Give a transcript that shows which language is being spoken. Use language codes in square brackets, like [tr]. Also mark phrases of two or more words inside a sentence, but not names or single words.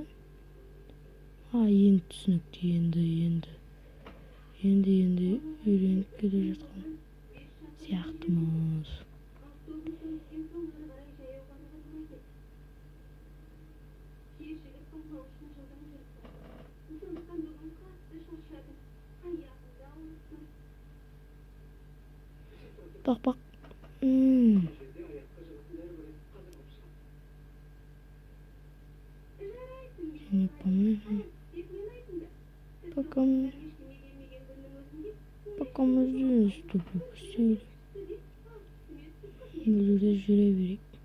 [kk] Енді түсінікті, енді үйреніп келе жатқан сияқтымыз. Бақ. [ru] Не помню. Пока мы здесь с тобой посидим. [kk] Burada жүре берейік.